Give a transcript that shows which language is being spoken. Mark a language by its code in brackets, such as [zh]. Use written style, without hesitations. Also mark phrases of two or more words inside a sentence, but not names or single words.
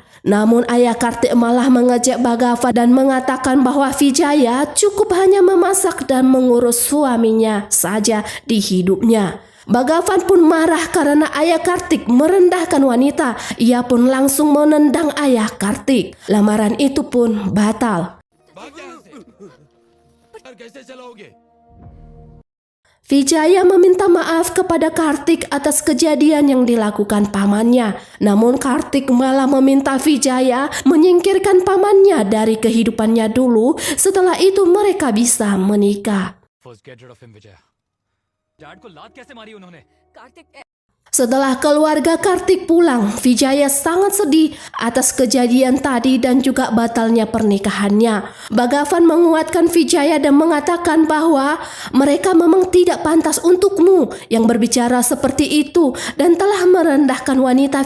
[id] Namun ayah Kartik malah mengejek Bagavan dan mengatakan bahwa Vijaya cukup hanya memasak dan mengurus suaminya saja di hidupnya. Bagavan pun marah karena ayah Kartik merendahkan wanita. Ia pun langsung menendang ayah Kartik. Lamaran itu pun batal. [hi] भाग यहाँ से। यार कैसे चलाओगे? [id] Vijaya meminta maaf kepada Kartik atas kejadian yang dilakukan pamannya. Namun Kartik malah meminta Vijaya menyingkirkan pamannya dari kehidupannya dulu. Setelah itu mereka bisa menikah. [en] First get rid of him, Vijay. [hi] डैड को लात कैसे मारी उन्होंने? [id] Setelah keluarga Kartik pulang, Vijaya sangat sedih atas kejadian tadi dan juga batalnya pernikahannya. Bagavan menguatkan Vijaya dan mengatakan bahwa mereka memang tidak pantas untukmu yang berbicara seperti itu dan telah merendahkan wanita.